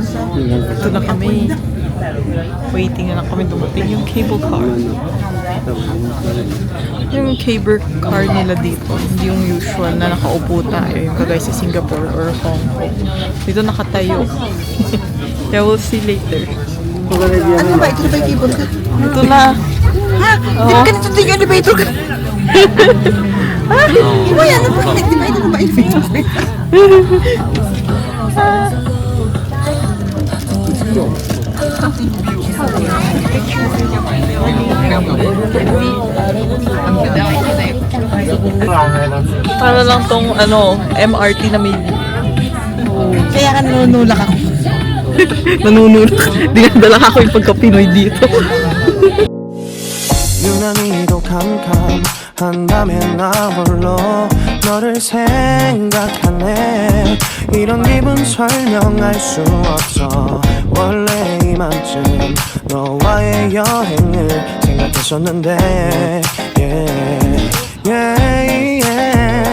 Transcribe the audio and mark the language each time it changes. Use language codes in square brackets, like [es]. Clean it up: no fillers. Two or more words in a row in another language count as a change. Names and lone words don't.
[tl] Ito na kami. Waiting na lang kami dumating yung [en] cable car. [tl] Yung [en] cable car [tl] nila dito, hindi yung usual na nakaupo tayo, yung kagaya sa Singapore or Hong Kong. Dito nakatayo. [en] Yeah, we'll see later. [tl] Ano ba? Ito na ba yung cable ka? Ito na. Ha? Di ba ganito din yung elevator ka? Ha? Iba yan. Ano ba? Di ba ito na ba elevator? Para lang tong MRT na may Kaya ka nanunulak ako. nanunulak. Dinadala ako yung pagka-Pinoy dito. [ko] 유난히도 캄캄한다면 나 홀로 너를 생각하네 이런 기분 설명할 수 없어 원래 이맘쯤 너와의 여행을 생각했었는데 [en] yeah, yeah, yeah.